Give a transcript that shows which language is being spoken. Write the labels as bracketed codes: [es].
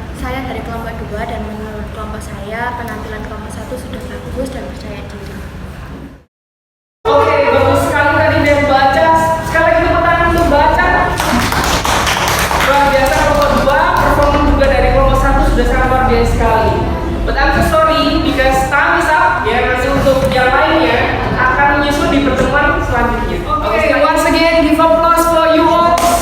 [id] Saya dari kelompok 2 dan menurut kelompok saya penampilan kelompok 1 sudah bagus dan percaya diri. Oke, bagus sekali tadi dia baca. Sekali lagi tepuk tangan untuk baca. Luar biasa kelompok 2, performa juga dari kelompok 1 sudah sangat luar biasa sekali. [en] But I'm so sorry because time is up. [id] Ya, nanti untuk yang lainnya akan menyusul di pertemuan selanjutnya. [en] Oke, once again give applause for you all.